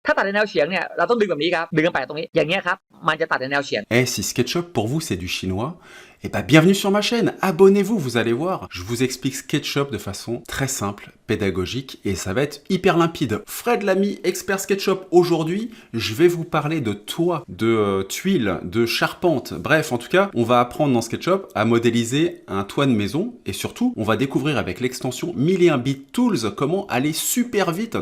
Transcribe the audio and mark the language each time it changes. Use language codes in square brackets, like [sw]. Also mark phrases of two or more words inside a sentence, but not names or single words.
[th] ถ้าตัดในแนวเฉียงเนี่ยเราต้องดึงแบบนี้ครับดึงกันไปตรงนี้อย่างเงี้ยครับมันจะตัดในแนวเฉียง [fr] Eh, si SketchUp pour vous c'est du chinois, eh ben bienvenue sur ma chaîne, abonnez-vous, vous allez voir. Je vous explique SketchUp de façon très simple, pédagogique et ça va être hyper limpide. Fred l'ami, expert SketchUp, aujourd'hui je vais vous parler de toits, de tuiles, de charpentes, bref en tout cas on va apprendre dans SketchUp à modéliser un toit de maison et surtout on va découvrir avec l'extension 1001 Bit Tools comment aller super vite.